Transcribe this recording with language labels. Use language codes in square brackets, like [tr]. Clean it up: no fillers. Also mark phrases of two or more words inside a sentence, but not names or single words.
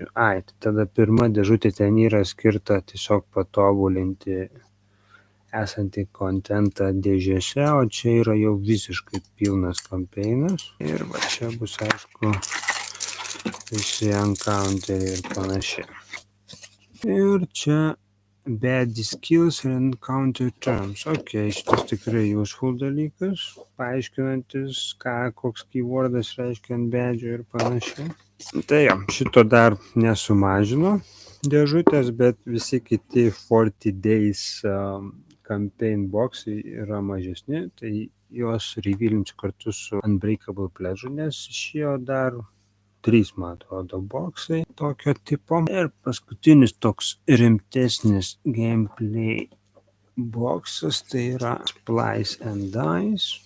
[lt] Ai, tai tada pirma dėžutė ten yra skirta tiesiog patobulinti esantį kontentą dėžėse, o čia yra jau visiškai pilnas kampeinas. Ir va čia bus, aišku, visi encounteriai ir panašiai. Ir čia [en] bad skills and encounter terms. [lt] Ok, šitas tikrai useful dalykas, paaiškinantis, koks keywordas reiškia ant bedžio ir panašiai. Tai jo, šito dar nesumažino dėžutės, bet visi kiti [en] 40 days campaign [lt] boxai yra mažesni, tai juos revealinsiu kartu su Unbreakable Pledge, nes išėjo dar 3, man atrodo, boksai tokio tipo. Ir paskutinis toks rimtesnis gameplay boksas, tai yra Splice and Dice.